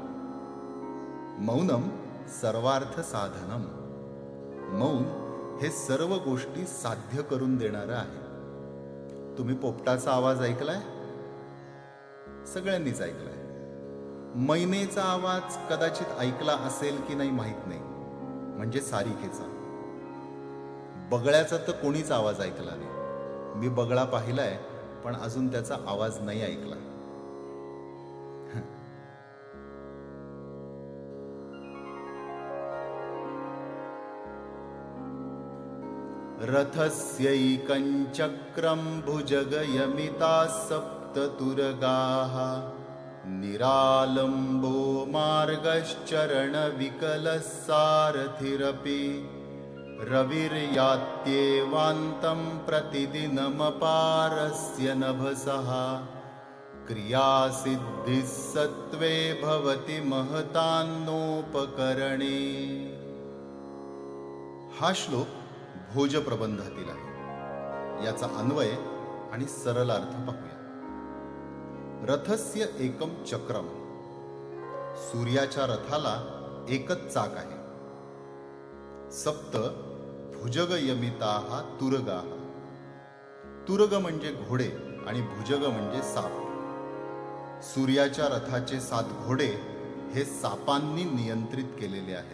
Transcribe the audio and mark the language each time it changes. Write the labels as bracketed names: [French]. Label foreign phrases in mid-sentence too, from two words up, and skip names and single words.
[Sanskrit] मौनम सर्वार्थ साधनम, [Marathi] मौन हे सर्व गोष्टी साध्य करून देणारं आहे. तुम्ही पोपटाचा आवाज ऐकलाय? सगळ्यांनीच ऐकलाय. मैनेचा आवाज कदाचित ऐकला असेल की नाही माहीत नाही, म्हणजे सारिकेचा. बगळ्याचा तर कोणीच आवाज ऐकला नाही. मी बगळा पाहिलाय, पण अजून त्याचा आवाज नाही ऐकला. [Sanskrit] रथस्यैकं चक्रं भुजगयमिताः सप्ततुरगाः निरालम्बो मार्गश्चरणविकलः सारथिरपि रविर्यात्येवान्तं प्रतिदिनमपारस्य नभसः क्रियासिद्धिः सत्त्वे भवति महतान्नोपकरणे. [Marathi] हा श्लोक भोज प्रबंधातील आहे. याचा अन्वय आणि सरळ अर्थ पाहूया. [Sanskrit] रथस्य एकम चक्रम, [Marathi] सूर्याच्या रथाला एकच चाक आहे. [Sanskrit] सप्त भुजगयमिताः तुरगाः, [Marathi] तुरग म्हणजे घोडे आणि भुजग म्हणजे साप. सूर्याच्या रथाचे 7 घोडे हे सापांनी नियंत्रित केलेले आहेत.